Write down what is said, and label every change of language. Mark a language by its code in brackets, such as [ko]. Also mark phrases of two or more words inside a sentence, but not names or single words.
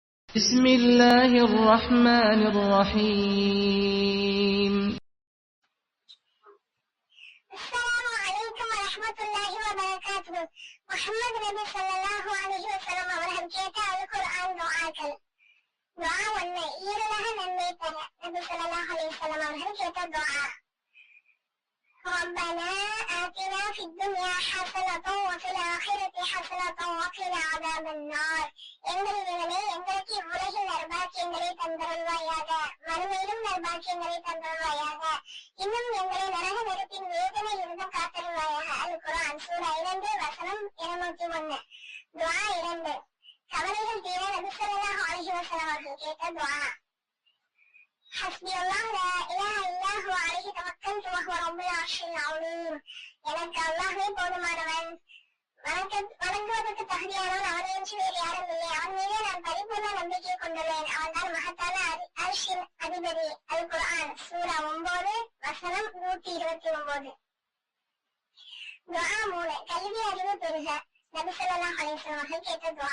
[ar] بسم الله الرحمن الرحيم. السلام عليكم ورحمة الله وبركاته. [ta] முஹம்மது நபி [ar] صلى الله عليه وسلم [ta] அவர்கள் கேட்ட அல் குர்ஆன் துஆக்கள். துஆ 1, ஈருலக நன்மை பெற நபி [ar] صلى الله عليه وسلم [ta] அவர்கள் கேட்ட துஆ. [ar] ربنا آتنا في الدنيا حسنة وفي الآخرة حسنة وقنا عذاب النار. [ta] எங்கள் இறைவனே, எங்களுக்கு இவ்வுலகில் நற்பாக்கியங்களை தந்தருள்வாயாக, மறுமையிலும் நற்பாக்கியங்களை தந்தருள்வாயாக. இன்னும் எங்களை நரக நெருப்பின் வேதனையிலிருந்து காத்தருள்வாயாக. அல் குர்ஆன் சூரா 2 வசனம் 201. துஆ 2, கவலைகள் தீர நபி [ar] صلى الله عليه وسلم [ta] அவர்கள் கேட்ட துஆ. [ar] حسبي الله لا إله إلا هو عليه توكلت وهو رب العرش العظيم. [ta] எனக்கு அல்லாஹ்வே போதுமானவன், வணங்குவதற்கு தகுதியானவன் அவனையன்றி வேறு யாரும் இல்லை. அவன் மீது நான் பரிபூர்ண நம்பிக்கை கொண்டுள்ளேன். அவன் தான் மகத்தான அர்ஷின் அதிபதி. அல் குர்ஆன் சூரா 9 வசனம் 129. துஆ 3, கல்வி அறிவு பெறுக நபி [ar] صلى الله عليه وسلم [ta] அவர்கள் கேட்ட துஆ.